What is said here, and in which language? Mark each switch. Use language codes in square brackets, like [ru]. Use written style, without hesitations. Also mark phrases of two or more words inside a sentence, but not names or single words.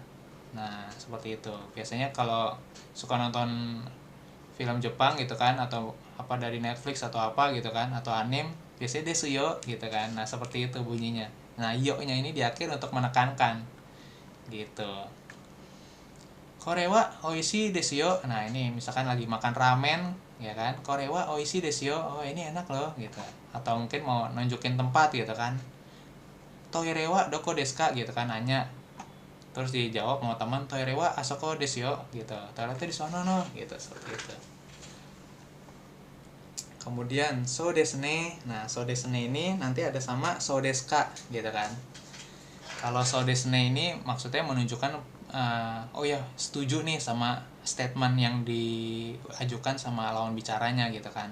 [id] Nah, seperti itu. Biasanya kalau suka nonton film Jepang gitu kan, atau apa dari Netflix atau apa gitu kan, atau anime, biasanya [ja] ですよ [id] gitu kan. Nah, seperti itu bunyinya. Nah, yo-nya ini di akhir untuk menekankan gitu. [ja] これはおいしいですよ. [id] Nah, ini misalkan lagi makan ramen ya kan, [ja] これはおいしいですよ, [id] oh ini enak loh gitu. Atau mungkin mau nunjukin tempat gitu kan, [ja] トイレはどこですか [id] gitu kan, nanya. Terus dijawab sama teman, [ja] トイレはあそこですよ [id] gitu, toiletnya di sono no gitu, seperti itu. Kemudian [ja] そうですね. [id] Nah, [ja] そうですね [id] ini nanti ada sama [ja] そうですか [id] gitu kan. Kalau [ja] そうですね [id] ini maksudnya menunjukkan oh ya, setuju nih sama statement yang diajukan sama lawan bicaranya gitu kan.